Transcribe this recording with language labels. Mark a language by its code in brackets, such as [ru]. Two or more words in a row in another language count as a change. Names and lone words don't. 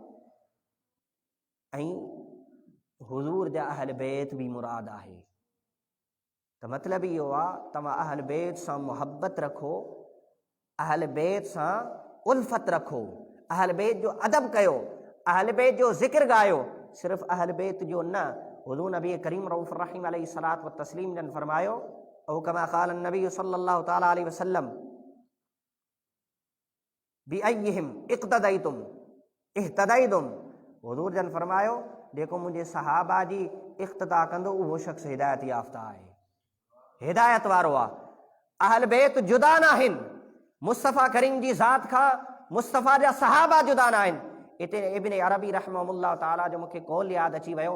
[sd] ऐं हुज़ूर जा अहल बैत बि मुराद आहे। त मतिलबु इहो आहे तव्हां अहल बैत सां मुहबत रखो, अहल बैत सां उल्फ़त रखो, अहल बैत जो अदब कयो, अहल बैत जो ज़िक्र ॻायो। सिर्फ़ु अहल बैत जो न, हुज़ूर नबी करीम [ar] الرؤوف الرحيم عليه الصلاة والتسليم [sd] जन फरमायो, [ar] أو كما قال النبي صلى الله تعالى عليه وسلم بأيهم اقتديتم اهتديتم. [sd] हुज़ूर जन फरमायो जेको मुंहिंजे सहाबा जी इक़्तिदा कंदो उहो शख़्स हिदायत याफ़्ता आहे, हिदायत वारो आहे। अहल बैत जुदा न आहिनि मुस्तफ़ा करीम जी ज़ात खां, मुस्तफ़ा जा सहाबा जुदा न आहिनि। हिते इब्न अरबी [ar] رحمه الله تعالى [sd] जो मूंखे कौल यादि अची वियो।